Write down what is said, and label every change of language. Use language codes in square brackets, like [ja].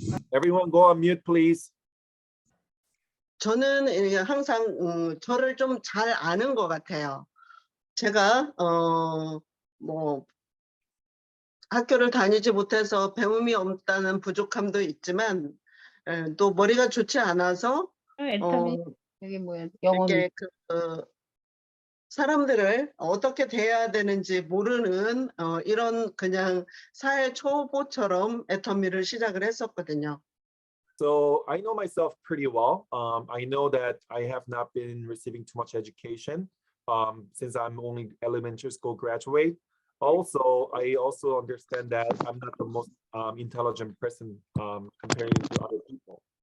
[en] Everyone go on mute, please. [ko] 저는 항상 저를 좀 잘 아는 것 같아요. 제가 뭐 학교를 다니지 못해서 배움이 없다는 부족함도 있지만 또 머리가 좋지 않아서 여기 뭐야? 영어는 이렇게 사람들을 어떻게 대해야 되는지 모르는 이런 그냥 사회 초보처럼 애터미를 시작을 했었거든요. [en] So I know myself pretty well. I know that I have not been receiving too much education since I'm only elementary school graduate. Also, I also understand that I'm not the most intelligent person comparing to other people.